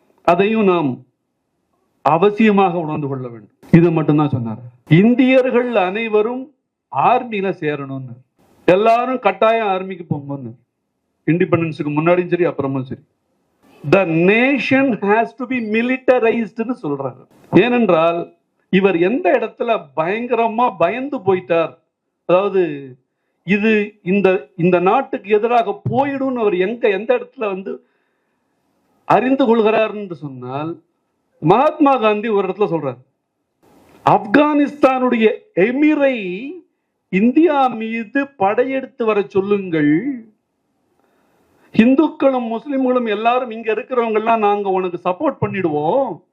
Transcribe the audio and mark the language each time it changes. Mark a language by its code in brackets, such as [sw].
[ta] அதையும் நாம் அவசியமாக உணர்ந்து கொள்ள வேண்டும். இது மட்டும்தான் சொன்னார். இந்தியர்கள் அனைவரும் ஆர்மியில சேரணும்னு, எல்லாரும் கட்டாயம் ஆர்மிக்கு போங்கன்னு. இண்டிபெண்டன்ஸுக்கு முன்னாடியும் சரி அப்புறமும் சரி. [en] The nation has to be militarized [ta] ன்னு சொல்றாரு. ஏனென்றால் இவர் எந்த இடத்துல பயங்கரமா பயந்து போயிட்டார், அதாவது இது இந்த நாட்டுக்கு எதிராக போயிடும் அவர் எந்த இடத்துல வந்து அறிந்து கொள்கிறார் என்று சொன்னால், மகாத்மா காந்தி ஒரு இடத்துல சொல்றார், ஆப்கானிஸ்தானுடைய எமிரை இந்தியா மீது படையெடுத்து வர சொல்லுங்கள், இந்துக்களும் முஸ்லிம்களும் எல்லாரும் இங்க இருக்கிறவங்க எல்லாம் நாங்க உனக்கு சப்போர்ட் பண்ணிடுவோம்.